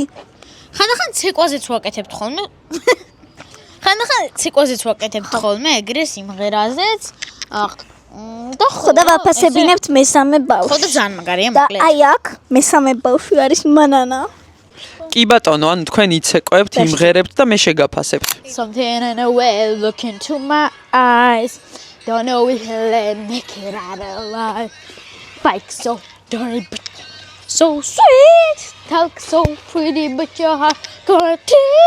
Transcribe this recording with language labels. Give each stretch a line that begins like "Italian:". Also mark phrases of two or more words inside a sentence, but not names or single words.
Georgian: ხანდახან ცეკვაზეც ვაკეთებთ ხოლმე. ხანდახან ცეკვაზეც ვაკეთებთ ხოლმე, ეგრე სიმღერაზეც. და ხო და ვაფასებინებთ მესამე ბავშვს. ხო და ძალიან მაგარია და მოკლედ. აი აქ მესამე ბავშვი არის მანანა. კი ბატონო, ანუ თქვენ იცეკვებთ, იმღერებთ და მე შეგაფასებთ.
English: Something in a way, look into my eyes. Don't know if he'll make it out alive. Bike so dirty, but so sweet. Talk so pretty, but your heart got it.